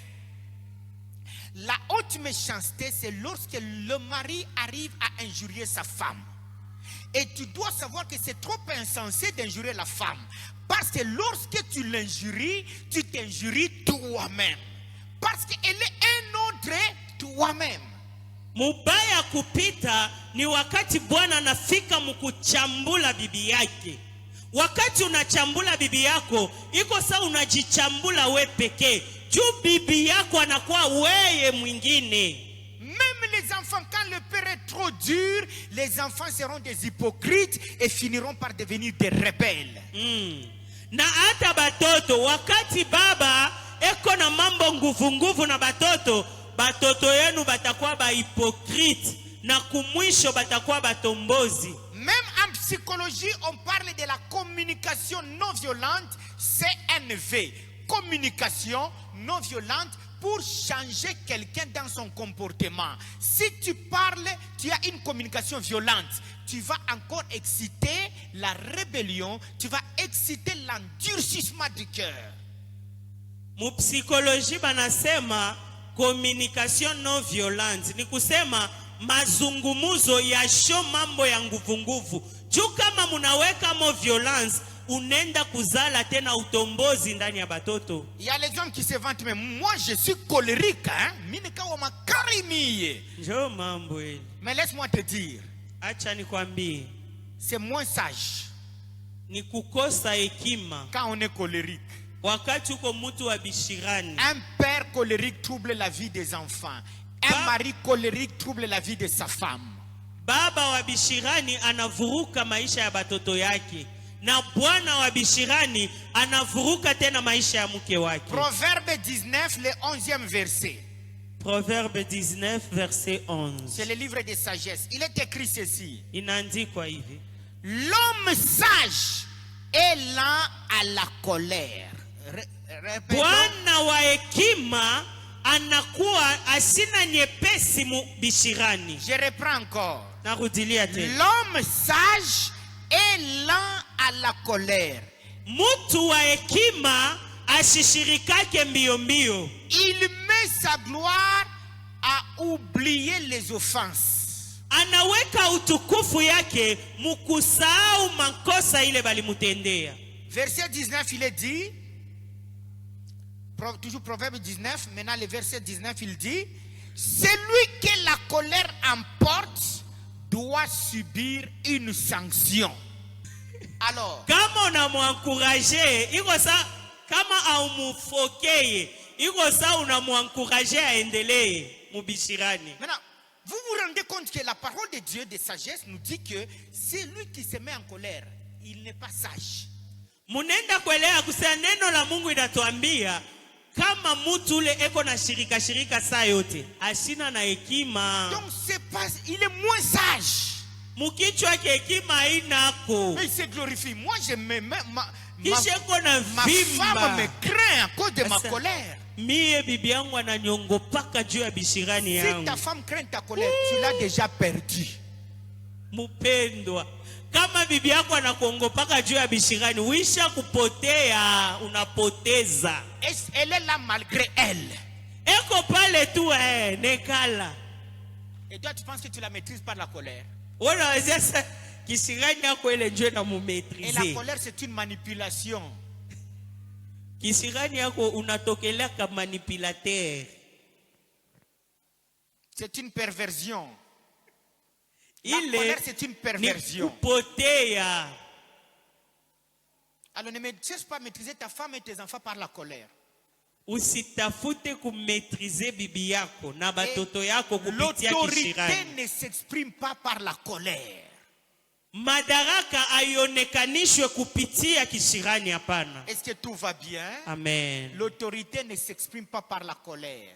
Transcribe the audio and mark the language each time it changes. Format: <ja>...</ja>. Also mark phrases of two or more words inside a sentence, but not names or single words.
<fr>La haute méchanceté, c'est lorsque le mari arrive à injurier sa femme. Et tu dois savoir que c'est trop insensé d'injurier la femme. Parce que lorsque tu l'injuries, tu t'injuries toi-même. Parce qu'elle est un autre toi-même.</fr> <sw>Mubaya kupita ni wakati bwana anafika mkuchambula bibi yake. Wakati unachambula bibi yako, iko saa unajichambula we pekee. Juu bibi yako anakuwa weye mwingine.</sw> <fr>Même les enfants, quand le père est trop dur, les enfants seront des hypocrites et finiront par devenir des rebelles.</fr> <sw>Na hata batoto, wakati baba eko na mambo nguvu nguvu na batoto, batoto yenu batakuwa ba hypocrite na kumwisho batakuwa batombozi.</sw> <fr>Même en psychologie, on parle de la communication non violente, CNV. Communication non violente pour changer quelqu'un dans son comportement. Si tu parles, tu as une communication violente, tu vas encore exciter la rébellion, tu vas exciter l'endurcissement du cœur.</fr> <sw>Mu psychologie banasema</sw> <fr>communication non violente</fr> <sw>ni kusema mazungumuzo ya sho mambo ya nguvu nguvu. Juu kama munaweka mo violence, unenda kuzala tena utombozi ndani ya batoto.</sw> <fr>Il y a les hommes qui se vantent, mais moi je suis colérique, hein?</fr> <sw>Njoo mambo hili.</sw> <fr>Mais laisse-moi te dire,</fr> <sw>Acha nikwambie,</sw> <fr>c'est moins sage</fr> <sw>ni kukosa hekima</sw> <fr>quand on est colérique.</fr> <sw>wakati uko mtu wa bishirani.</sw> <fr>Un père colérique trouble la vie des enfants. Un mari colérique trouble la vie de sa femme.</fr> <sw>Baba wa bishirani anavuruka maisha ya batoto yake, na bwana wa bishirani anavuruka tena maisha ya mke wake.</sw> <fr>Proverbe 19, le 11e verset. Proverbe 19 verset 11. C'est le livre de sagesse. Il est écrit ceci.</fr> <sw>Inaandikwa hivi:</sw> <fr>l'homme sage est lent à la colère. Répétons.</fr> <sw>Bwana wa hekima anakuwa asina nyepesi mu bishirani.</sw> <fr>Je reprends encore.</fr> <sw>Narudilia tena.</sw> <fr>L'homme sage est lent à la colère.</fr> <sw>Mutu wa hekima ashishirikake mbio mbio.</sw> <fr>Il met sa gloire à oublier les offenses.</fr> <sw>anaweka utukufu yake mukusahau makosa ile balimutendea.</sw> <fr>Verset 19, il est dit, toujours Proverbe 19, maintenant le verset 19, il dit, celui que la colère emporte doit subir une sanction. Alors,</fr> <sw>Kama unamwankuraje, iko sa kama aumufokeye, iko sa unamwankuraje aendelee mubishirani.</sw> <fr>maintenant, vous vous rendez compte que la parole de Dieu de sagesse nous dit que celui qui se met en colère, il n'est pas sage.</fr> <sw>Munenda kuelewa kusema neno la Mungu inatuambia kama mtu ule eko na shirika saa yote asina na hekima.</sw> <fr>Donc c'est pas, il est moins sage.</fr> <sw>Mukichwa yake hekima hainako.</sw> <fr>Mais il se glorifie. Moi je me mets, ma</fr> <sw>vimba.</sw> <fr>femme me craint à cause de ma colère.</fr> <sw>Mie bibi yangu ananyongopaka juu ya bishirani yangu.</sw> <fr>Si ta femme craint ta colère, tu l'as déjà perdu.</fr> <sw>Mupendwa, kama bibi yako anakuongopaka juu ya bishirani, uisha kupotea, unapoteza.</sw> <fr>Elle est là malgré elle.</fr> <sw>Eko pale tu nekala.</sw> <fr>Et toi tu penses que tu la maîtrises par la colère.</fr> <sw>Unaweza sasa kisirani yako ile njoo na</sw> <fr>Et la</fr> <sw>mumetrize.</sw> <fr>colère c'est une manipulation.</fr> <sw>Kisirani yako unatokelea kama manipulateur.</sw> <fr>C'est une perversion. La</fr> <sw>Ile</sw> <fr>colère c'est une</fr> <sw>ni</sw> <fr>perversion.</fr> <sw>kupotea.</sw> <fr>Alors ne cherche pas à maîtriser ta femme et tes enfants par la colère.</fr> <sw>Usitafute kumetrize bibi yako na</sw> <fr>Et</fr> <sw>batoto yako kupitia</sw> <fr>l'autorité</fr> <sw>kisirani.</sw> <fr>ne s'exprime pas par la colère.</fr> <sw>Madaraka aionekanishwe kupitia kisirani, hapana.</sw> <fr>Est-ce que tout va bien? Amen. L'autorité ne s'exprime pas par la colère.</fr>